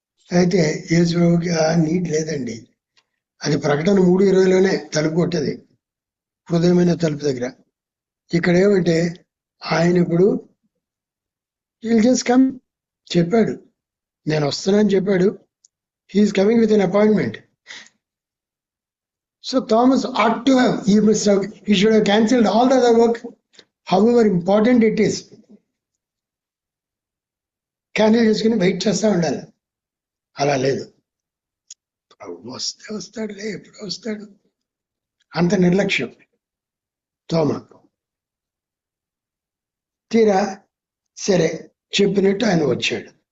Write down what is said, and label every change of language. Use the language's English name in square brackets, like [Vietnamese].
[Telugu] అయితే యేసు ప్రభుకి ఆ నీడ్ లేదండి. అది ప్రకటన 3:20లోనే తలుపు కొట్టేది, హృదయమైన తలుపు దగ్గర. ఇక్కడ ఏమంటే ఆయన ఇప్పుడు [English] will just come [Telugu] చెప్పాడు, నేను వస్తున్నాను చెప్పాడు. [English] He is coming with an appointment. So Thomas ought to have, he should have cancelled all the other work, however important it is. [Telugu] Cancel చేసుకుని వెయిట్ చేస్తా ఉండాలి. అలా లేదు, వస్తే వస్తాడులే, ఎప్పుడు వస్తాడు, అంత నిర్లక్ష్యం తోమ. తీరా సరే చెప్పినట్టు ఆయన వచ్చాడు.